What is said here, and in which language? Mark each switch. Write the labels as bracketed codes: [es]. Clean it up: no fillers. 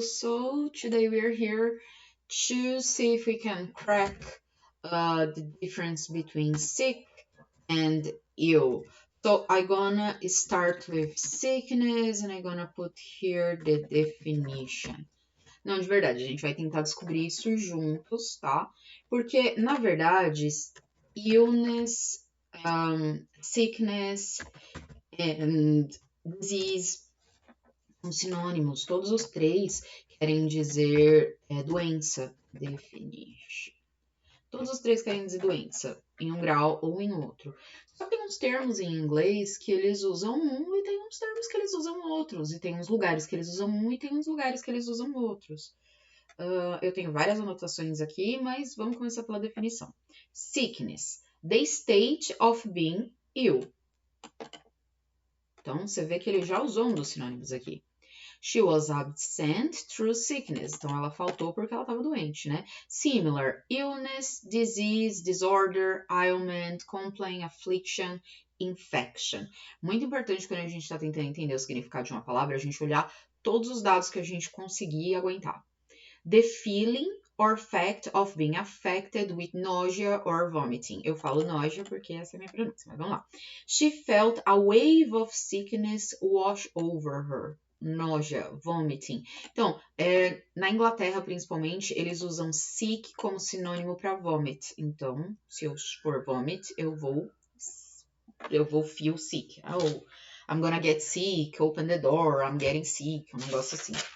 [en] So today we're here to see if we can crack the difference between sick and ill. So I'm gonna start with sickness and I'm gonna put here the definition. [pt] Não, de verdade, a gente vai tentar descobrir isso juntos, tá? Porque, na verdade, [en] illness, sickness and disease [pt] são sinônimos. Todos os três querem dizer doença. [en] Definition. [pt] Todos os três querem dizer doença, em um grau ou em outro. Só tem uns termos em inglês que eles usam um e tem uns termos que eles usam outros. E tem uns lugares que eles usam um e tem uns lugares que eles usam outros. Eu tenho várias anotações aqui, mas vamos começar pela definição. Sickness. [en] The state of being ill. [pt] Então, você vê que ele já usou um dos sinônimos aqui. [en] She was absent through sickness. [pt] Então, ela faltou porque ela estava doente, né? [en] Similar, illness, disease, disorder, ailment, complaint, affliction, infection. [pt] Muito importante quando a gente está tentando entender o significado de uma palavra, a gente olhar todos os dados que a gente conseguir aguentar. [en] The feeling or fact of being affected with nausea or vomiting. [pt] Eu falo nausea porque essa é a minha pronúncia, mas vamos lá. [en] She felt a wave of sickness wash over her. Nausea, vomiting. [pt] Então, na Inglaterra, principalmente, eles usam sick como sinônimo para vomit. Então, se eu for vomit, eu vou [en] feel sick. Oh, I'm gonna get sick, open the door, I'm getting sick, [pt] um negócio assim.